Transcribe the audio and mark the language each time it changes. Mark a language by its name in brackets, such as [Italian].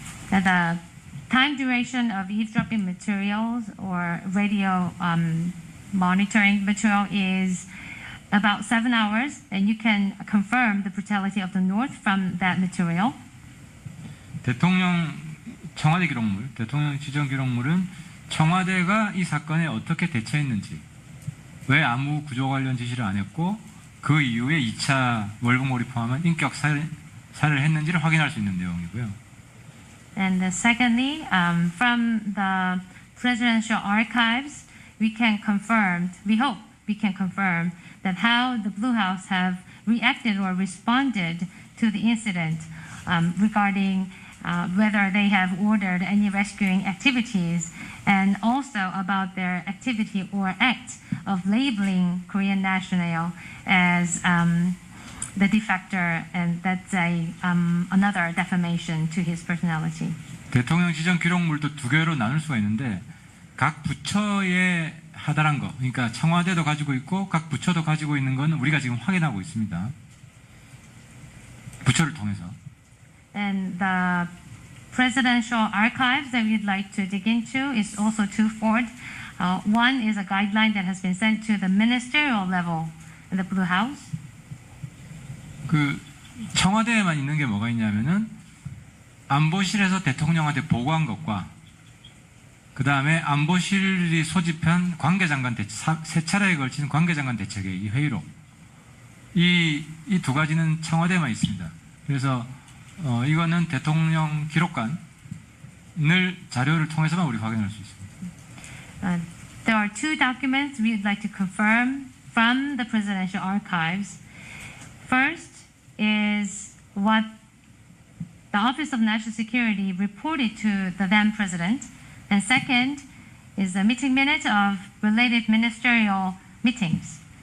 [English] The time duration of eavesdropping materials or radio monitoring material is about 7 hours, and you can confirm the brutality of the North from that material. [Korean] 대통령 청와대 기록물, 대통령 지정 기록물은 청와대가 이 사건에 어떻게 대처했는지, 왜 아무 구조 관련 지시를 안 했고 그 이후에 2차 월북몰이 포함한 인격 살해를 했는지를 확인할 수 있는 내용이고요. [English] And secondly, from the presidential archives, we hope we can confirm that how the Blue House have reacted or responded to the incident regarding whether they have ordered any rescuing activities, and also about their activity or act of labeling Korean national as the defector, and that's another defamation to his personality. [Korean] 대통령 지정 기록물도 두 개로 나눌 수가 있는데 각 부처에 하달한 거, 그러니까 청와대도 가지고 있고 각 부처도 가지고 있는 건 우리가 지금 확인하고 있습니다. 부처를 통해서. [English] And the presidential archives that we'd like to dig into is also twofold. One is a guideline that has been sent to the ministerial level in the Blue House. [Korean] 그 청와대에만 있는 게 뭐가 있냐면은 안보실에서 대통령한테 보고한 것과 그 다음에 안보실이 소집한 관계장관 세 차례에 걸친 관계장관 대책의 이 회의록, 이 두 가지는 청와대에만 있습니다. 그래서 이거는 대통령 기록관을 자료를 통해서만 우리 확인할 수 있습니다. [English] There are two documents we would like to confirm from the presidential archives. First is what the Office of National Security reported to the then president, and second is the meeting minutes of related ministerial meetings.